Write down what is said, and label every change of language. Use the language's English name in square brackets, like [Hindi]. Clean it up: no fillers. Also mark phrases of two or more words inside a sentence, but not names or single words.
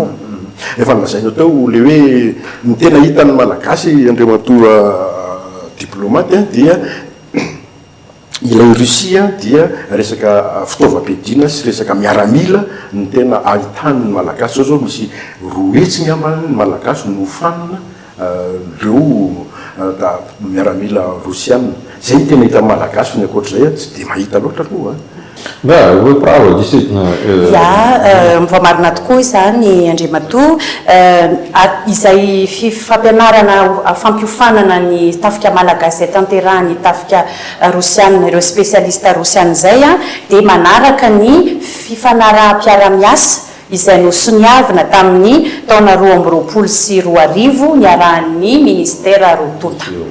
[Malagasy] Efa lazainao tao le hoe ny tena hitan'ny malagasy Andriamatoa diplomate dia ilay Russia dia resaka fitaovam-piadiana sy resaka miaramila ny tena ahitan'ny malagasy. Zao misy roetsy ny ambany malagasy nofanina reo miaramila Russiana. Zay tena hita malagasy fa ny ankoatr'izay tsy dia mahita loatra aloha. [Russian] Да, вы правы, действительно. [Malagasy] Mivamarina tokoa izany Andriamatoa izay fampianarana fampiofanana ny tafika malagasy izay tanterahany tafika Rusiana ireo spesialista Rusiana izay dia manaraka ny fifanaraha-piara-miasa izay nosoniavina tamin'ny taona 2020 sy 2021 niarahan'ny ministera rotonta.